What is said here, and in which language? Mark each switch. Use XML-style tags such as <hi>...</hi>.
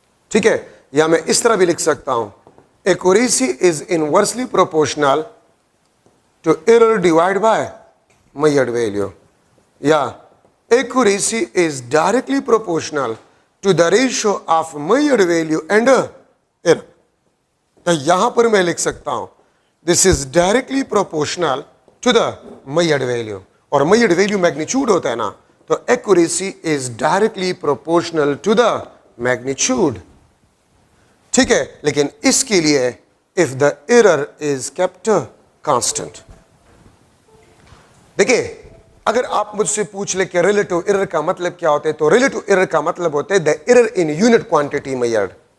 <ur>ٹھیک ہے, یا میں اس طرح بھی لکھ سکتا ہوں</ur> <en>Accuracy is inversely proportional to error divided by measured value, یا accuracy is directly proportional to the ratio of measured value and error.</en> <ur>تو یہاں پر میں لکھ سکتا ہوں</ur> <en>this is directly proportional to the measured value, اور measured value magnitude ہوتا ہے نا, تو accuracy is directly proportional to the magnitude.</en> <ur>ٹھیک ہے, لیکن اس کے لیے</ur> <en>if the error is kept constant.</en> <ur>دیکھیں اگر آپ مجھ سے پوچھ لیں کہ ریلیٹو ایرر کا مطلب کیا ہوتا ہے, تو ریلیٹو ایرر کا مطلب ہوتا ہے</ur> <en>The error in unit quantity measured.</en>